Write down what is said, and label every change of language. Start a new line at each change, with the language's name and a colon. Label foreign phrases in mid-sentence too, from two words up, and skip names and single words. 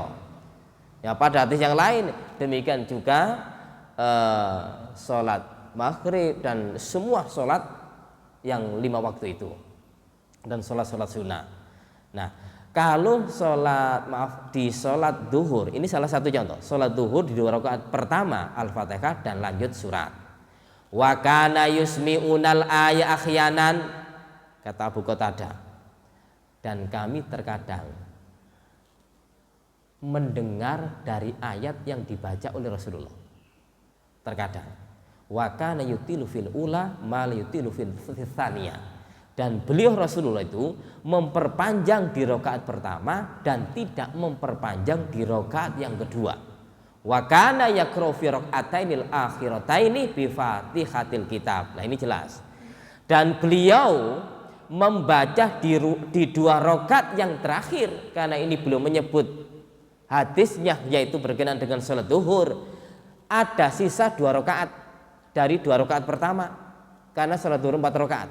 Indonesian: Ya, pada hadis yang lain demikian juga sholat maghrib dan semua sholat yang 5 waktu itu dan sholat sunnah. Nah, kalau di sholat duhur, ini salah satu contoh. Sholat duhur di 2 rakaat pertama Al-Fatihah dan lanjut surat.
Arabic: وكان يسمعنا الآية أحيانا,
Indonesian: kata Abu Qatadah, dan kami terkadang mendengar dari ayat yang dibaca oleh Rasulullah. Terkadang.
Arabic: وكان يطيل في الأولى ما لا يطيل في الثانية.
Indonesian: Dan beliau Rasulullah itu memperpanjang di rakaat pertama dan tidak memperpanjang di rakaat yang kedua.
Arabic: وكان يقرأ في الركعتين الأخيرتين بفاتحة الكتاب.
Indonesian: Nah, ini jelas. Dan beliau membaca di 2 rakaat yang terakhir, karena ini beliau menyebut hadisnya yaitu berkenaan dengan sholat duhur, ada sisa 2 rakaat dari 2 rakaat pertama, karena sholat duhur 4 rakaat.